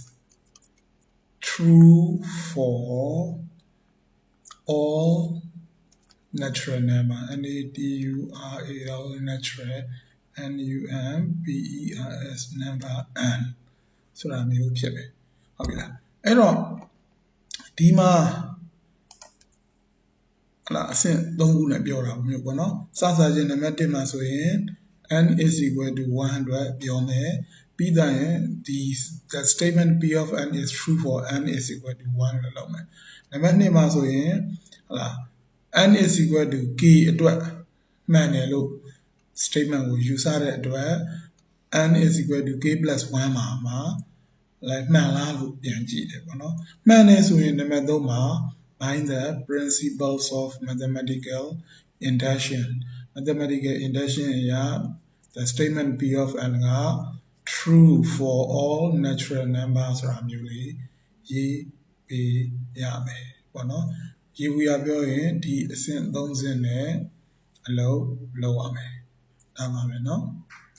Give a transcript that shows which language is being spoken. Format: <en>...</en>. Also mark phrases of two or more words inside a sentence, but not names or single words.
<en>true for all natural number natural numbers number n</en> <my>ဆိုတာမျိုးဖြစ်ပဲဟုတ်ပြီလားအဲ့တော့ဒီမှာအဆင့်3ခုနဲ့ပြောတာမျိုးပေါ့နော်စစချင်းနံပါတ်1 မှာဆိုရင်</my> <en>n is equal to 100</en> <my>ပြောမယ်ပြီးတော့ရင်ဒီ</my> <en>the statement p of n is true for n is equal to 1</en> <my>လို့လုပ်မယ်နံပါတ်2မှာဆိုရင်</my> <en>n is equal to k</en> <my>အတွက်မှန်တယ်လို့ statement ကိုယူဆတဲ့အတွက်</my> <en>n is equal to k plus 1</en> <my>မှာလည်းမှန်လား လို့ပြန်ကြည့်တယ်ပေါ့နော်မှန်တယ်ဆိုရင်နံပါတ်3မှာ</my> <en>by the principles of mathematical induction</en> <my>အရာ</my> <en>the statement p of n</en> <my>က</my> <en>true for all natural numbers</en> <my>ဆိုတာမျိုးလေးရေးပေးရမယ်ပေါ့နော်ရေဘူးရပြောရင်ဒီအဆင့်3ဆင့်နဲ့အလုပ်လုပ်ရမယ်ဒါပါပဲเนาะ</my>